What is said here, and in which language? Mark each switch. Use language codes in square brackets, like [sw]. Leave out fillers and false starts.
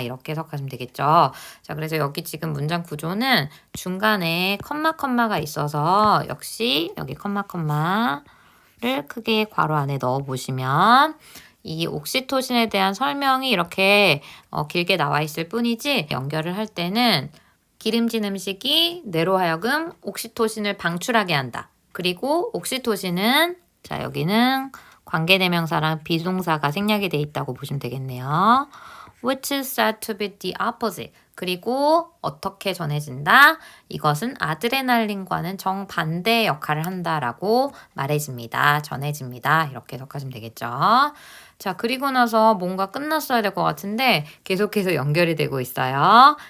[ko] 이렇게 해석하시면 되겠죠? 자, 그래서 여기 지금 문장 구조는 중간에 컴마가 있어서 역시 여기 컴마를 크게 괄호 안에 넣어보시면 이 옥시토신에 대한 설명이 이렇게 길게 나와 있을 뿐이지 연결을 할 때는 기름진 음식이 뇌로 하여금 옥시토신을 방출하게 한다. 그리고 옥시토신은 자 여기는 관계대명사랑 비동사가 생략이 돼 있다고 보시면 되겠네요. [en] Which is said to be the opposite. [ko] 그리고 어떻게 전해진다? 이것은 아드레날린과는 정반대의 역할을 한다라고 말해집니다. 전해집니다. 이렇게 해석하시면 되겠죠. 자, 그리고 나서 뭔가 끝났어야 될 것 같은데 계속해서 연결이 되고 있어요.